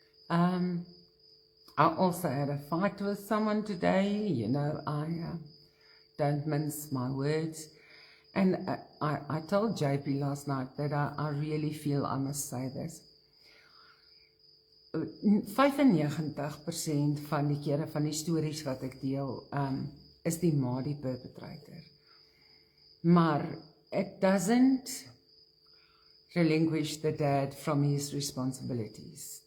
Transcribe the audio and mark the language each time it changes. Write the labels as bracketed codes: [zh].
[en] I also had a fight with someone today. You know, I don't mince my words. And I told JP last night that I really feel I must say this. [af] 95% van die kere van die stories wat ek deel, is die ma die perpetrator. [en] Maar it doesn't relinquish the dad from his responsibilities.